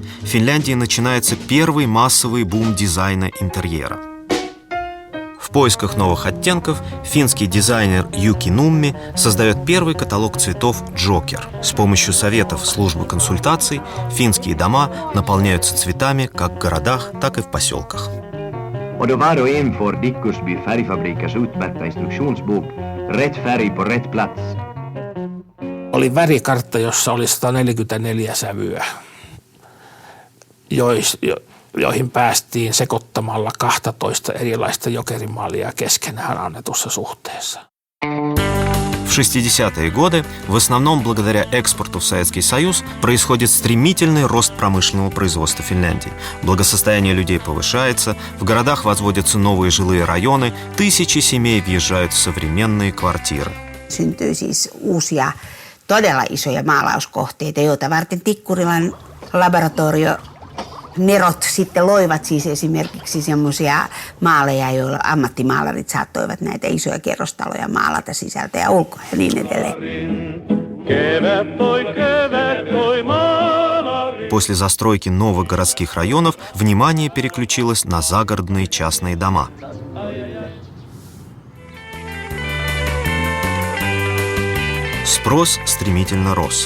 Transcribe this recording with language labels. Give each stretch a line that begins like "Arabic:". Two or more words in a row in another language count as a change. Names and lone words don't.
Russian: В Финляндии начинается первый массовый бум дизайна интерьера. В поисках новых оттенков финский дизайнер Юки Нумми создает первый каталог цветов «Джокер». С помощью советов службы консультаций финские дома наполняются цветами как в городах, так и в поселках.
Swedish: Och då var och en får Dickrusby färgfabrikers utmärkta instruktionsbok Rätt färg på rätt plats.
Finnish: Oli värikartta, jossa oli 144 sävyä, joihin päästiin sekoittamalla 12 erilaista jokerimaalia keskenään annetussa suhteessa.
Russian: В 60-е годы, в основном благодаря экспорту в Советский Союз, происходит стремительный рост промышленного производства Финляндии. Благосостояние людей повышается, в городах возводятся новые жилые районы, тысячи семей въезжают в современные квартиры.
Finnish: Syntyy siis uusia todella isoja maalauskohteita, joita varten Tikkurilan laboratorio Nerot sitten loivat siis esimerkiksi semmoisia maaleja, joilla ammattimaalarit saattoivat näitä isoja kerrostaloja maalata sisältä ja ulkoa ja niin edelleen.
Russian: После застройки новых городских районов внимание переключилось на загородные частные дома. Спрос стремительно рос.